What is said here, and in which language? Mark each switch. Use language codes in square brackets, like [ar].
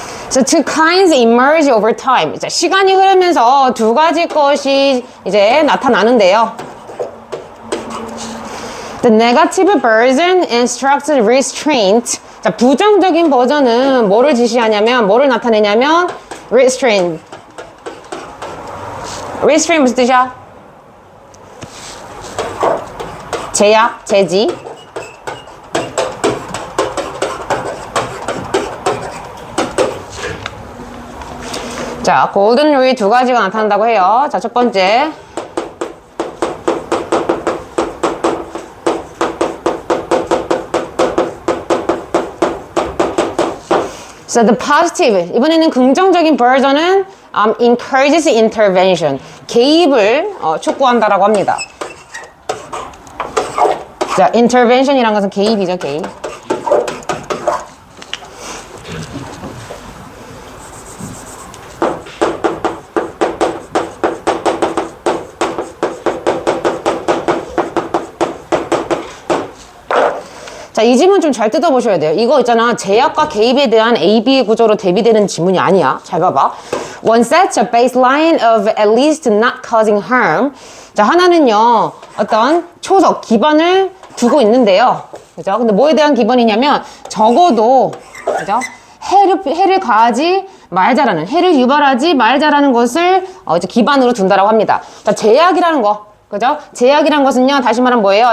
[en] So two kinds emerge over time. [ko] 자, 시간이 흐르면서 두 가지 것이 이제 나타나는데요. [en] The negative version instructs restraint. [ko] 자, 부정적인 버전은 뭐를 지시하냐면, 뭐를 나타내냐면, restraint. restraint 무슨 뜻이야? 제약, 제지. 자, 골든 룰이 두 가지가 나타난다고 해요. 자, 첫 번째. [en] So the positive, [ko] 이번에는 긍정적인 버전은 [en] encourages intervention. [ko] 개입을 촉구한다라고 합니다. 자, intervention이란 것은 개입이죠, 개입. 자, 이 지문 좀 잘 뜯어보셔야 돼요. 이거 있잖아. 제약과 개입에 대한 A-B의 구조로 대비되는 지문이 아니야. 잘 봐봐. [en] One sets a baseline of at least not causing harm. [ko] 자, 하나는요. 어떤 초석, 기반을 두고 있는데요. 그죠? 근데 뭐에 대한 기반이냐면 적어도 그죠? 해를 가하지 말자라는, 해를 유발하지 말자라는 것을 이제 기반으로 둔다라고 합니다. 자, 제약이라는 거. 그죠? 제약이란 것은요. 다시 말하면 뭐예요?